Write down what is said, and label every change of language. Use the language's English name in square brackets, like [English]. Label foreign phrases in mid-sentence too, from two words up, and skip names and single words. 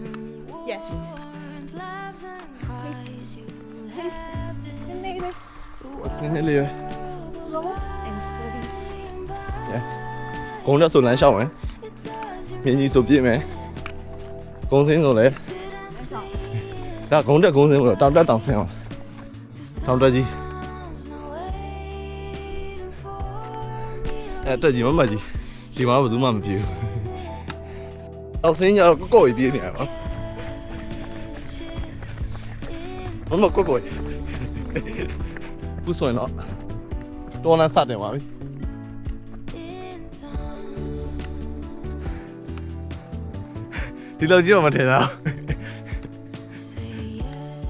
[English] Yes. [Burmese] နည်းနည်းလေးပဲ [English] Slow and steady. [Burmese] ကုန်းတက်ဆိုလမ်းလျှောက်မယ်မြင်းကြီးဆိုပြည့်မယ်ကုန်းစင်းဆိုလည်းဒါကုန်းတက်ကုန်းစင်းဆိုတော့တောင်တက်တောင်ဆင်းအောင်တောင်တက်ကြီး တက်ကြီးမမကြီးဒီမှာဘယ်သူမှမပြေဘူးတောင်ဆင်းကြတော့ကော့ကြီးပြေးနေရပါမမကော့ခုဆိုရင်တော့တော်လန်းစတင်ပါပြီဒီလိုကြည့်မထင်တာ